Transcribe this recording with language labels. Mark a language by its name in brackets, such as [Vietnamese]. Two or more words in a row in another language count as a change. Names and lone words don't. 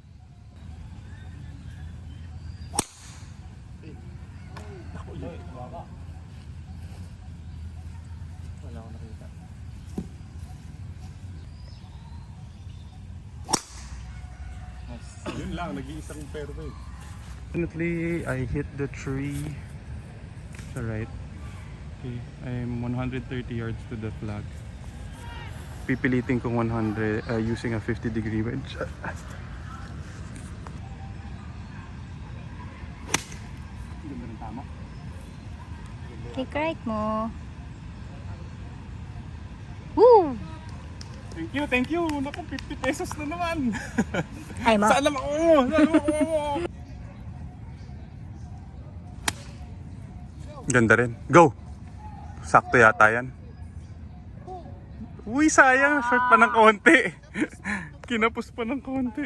[Filipino] Wala akong nakita. Yun lang, nag-iisang fairway. [English] Definitely, I hit the tree sa right. Okay, I'm 130 yards to the flag. [Filipino] pipilitin kong [English] 100 using a 50-degree wedge. [Filipino] Ganda ng tama. [English] Take right mo. Woo! Thank you. [Filipino] Naku, 50 pesos na naman. Ay mo. Saan naman ako? Ganda rin. Go! Sakto yata yan. Uy, sayang. Short pa ng konti. Kinapos pa ng konti.